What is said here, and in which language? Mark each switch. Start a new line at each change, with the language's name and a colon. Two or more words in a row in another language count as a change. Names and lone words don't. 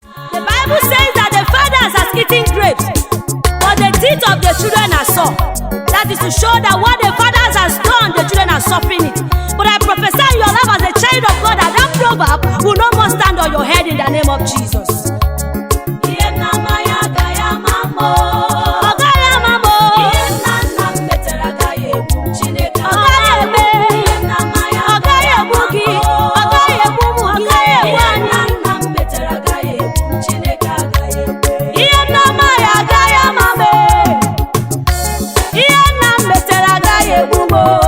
English: The Bible says that the fathers has eaten grapes, but the teeth of the children are sore. That is to show that what the fathers has done, the children are suffering it. But I prophesy in your life as a child of God that that proverb will no more stand on your head in the name of Jesus.
Igbo: Ọ gaghị ama m o. Ọ gaghị eme. Ọ gaghị egbu gị. Ọ gaghị egbu ụmụ gị. Ọ gaghị egbu anyị. Ihe nna m ya agaghị ama m e. Ihe nna m metere agaghị egbu m o.